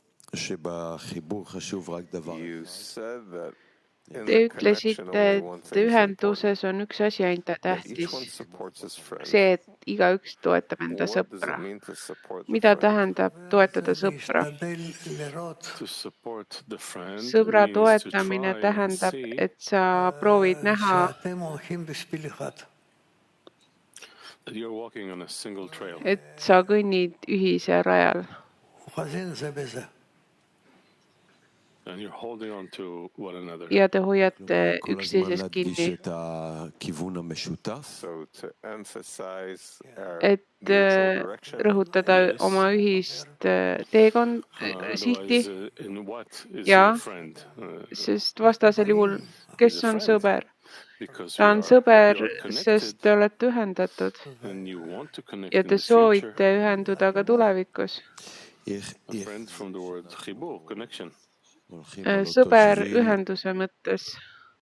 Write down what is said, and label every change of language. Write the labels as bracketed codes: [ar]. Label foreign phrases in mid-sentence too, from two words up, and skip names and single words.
[he] שבחיבור חשוב רק דבר [en] You [he] אחד. [en] said that in [et] Te [en] the connection [et] ütlesite, [en] only [et] et [en] one thing is important, [et] ühenduses on üks asi ainult [en] that each [et] tähtis, [en] one supports his friend. [et] see, et igaüks toetab enda [en] What does [et] sõpra. [en] it mean to support the [et] Mida [en] friend? [et] tähendab toetada sõpra? [en] To support the friend [et] Sõbra [en] means to [et] toetamine [en] try and [et] tähendab, see et sa proovid näha, [en] that you're walking on a single trail. [et] et sa kõnnid ühisel rajal [en] And you're holding on to one another. [et] ja te hoiate [he] כל הזמן [et] üksteisest [he] להדגיש [et] kinni. [he] את הכיוון המשותף. [en] So to emphasize our [et] Et [en] mutual direction, [et] rõhutada [en] Yes. [et] oma ühist teekond, sihti [en] Otherwise, in what is [et] ja [en] your friend? [et] sest vastasel juhul, [en] He's [et] kes [en] a [et] on [en] friend [et] sõber? [en] because [et] Ta [en] you [et] on [en] are [et] sõber, [en] connected [et] sest te olete ühendatud [en] and you want to connect [et] ja [en] in [et] te [en] the future. [et] soovite ühenduda ka tulevikus. [en] A friend from the word chibur, connection. [he] הולכים על אותו [et] Sõber [he] שביל, [et] ühenduse mõttes.